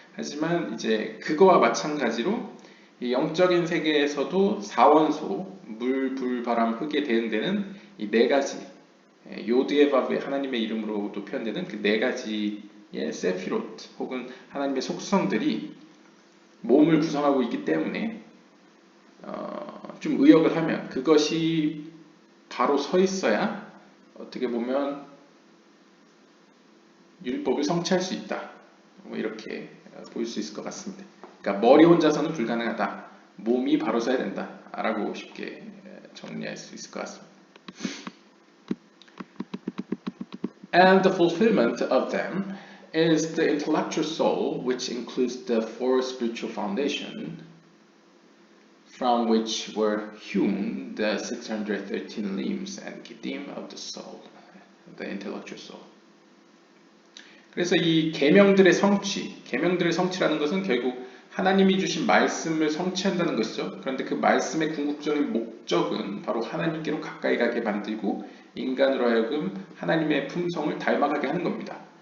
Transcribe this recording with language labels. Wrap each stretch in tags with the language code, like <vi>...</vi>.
<ko>하지만 이제 그거와 마찬가지로 이 영적인 세계에서도 4원소 물, 불, 바람, 흙에 대응되는 이 4가지 요드에바브의 하나님의 이름으로도 표현되는 그 4가지의 세피롯 혹은 하나님의 속성들이 몸을 구성하고 있기 때문에 좀 의역을 하면 그것이 바로 서 있어야 어떻게 보면 율법을 성취할 수 있다. 뭐 이렇게 보일 수 있을 것 같습니다. 그러니까 머리 혼자서는 불가능하다. 몸이 바로 서야 된다. 라고 쉽게 정리할 수 있을 것 같습니다.</ko> <en>And the fulfillment of them is the intellectual soul, which includes the four spiritual foundations from which were hewn the 613 limbs and giddim of the soul, the intellectual soul.</en> <ko>그래서 이 계명들의 성취라는 것은 결국 하나님이 주신 말씀을 성취한다는 것이죠. 그런데 그 말씀의 궁극적인 목적은 바로 하나님께로 가까이 가게 만들고 인간으로 하여금 하나님의 품성을 닮아가게 하는 겁니다.</ko>